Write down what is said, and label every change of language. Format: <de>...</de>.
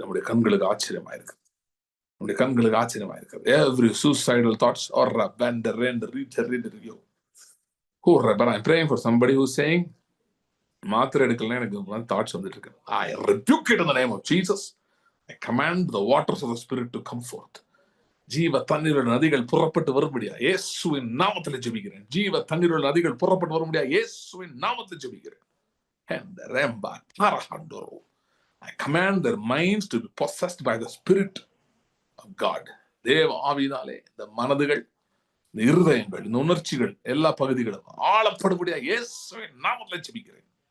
<ta>நம்முடைய கண்களுக்கு ஆச்சரியமா இருக்கு. நம்முடைய கண்களுக்கு ஆச்சரியமா இருக்கு.</ta> <en>Every suicidal thoughts or I'm praying for somebody who's saying</en> <ta>மாத்திரை எடுக்கலாம் எனக்கு தாட்ஸ் வந்துட்டு இருக்கு.</ta> <en>I rebuke it in the name of Jesus. I command the waters of the spirit to come forth.</en> <ta>ஜீவ தண்ணீரோட நதிகள் புறப்பட்டு வரும்படியா இயேசுவின் நாமத்துல ஜெபிக்கிறேன். ஜீவ தண்ணீரோட நதிகள் புறப்பட்டு வரும்படியா இயேசுவின் நாமத்துல ஜெபிக்கிறேன்.</ta> <en>I command their minds to be possessed by the spirit of God.</en> <ta>தேவ ஆவியினாலே இந்த மனதுகள், இந்த இருதயங்கள், இந்த உணர்ச்சிகள் எல்லா பகுதிகளும் ஆளப்படும்படியா இயேசுவின் நாமத்துல ஜெபிக்கிறேன்.</ta>